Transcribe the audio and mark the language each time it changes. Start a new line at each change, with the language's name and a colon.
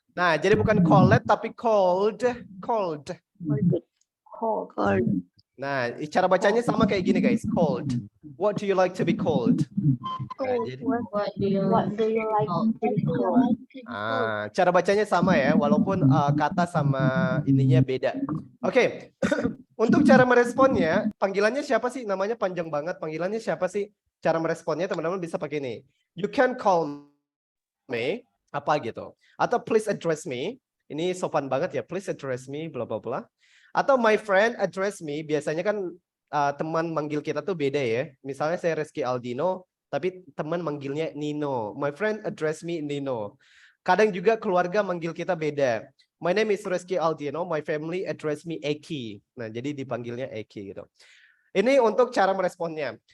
Indonesian: Nah, jadi bukan called tapi called.
English: Called.
Indonesian: Nah, cara bacanya sama kayak gini guys, called.
English: What do you like to be called?
Indonesian: Nah, jadi,
English: What do you What do you like to be called?
Indonesian: cara bacanya sama ya, walaupun kata sama ininya beda. Oke, untuk cara meresponnya, panggilannya siapa sih? Namanya panjang banget. Panggilannya siapa sih? Cara meresponnya teman-teman bisa pakai ini.
English: You can call me,
Indonesian: apa gitu.
English: Atau please address me.
Indonesian: Ini sopan banget ya,
English: please address me, bla bla bla.
Indonesian: Atau
English: my friend address me,
Indonesian: biasanya kan teman manggil kita tuh beda ya. Misalnya saya Rizky Aldino, tapi teman manggilnya Nino.
English: My friend address me Nino.
Indonesian: Kadang juga keluarga manggil kita beda.
English: My name is Rizky Aldino, my family address me Eki.
Indonesian: Nah, jadi dipanggilnya Eki gitu. Ini untuk cara meresponnya.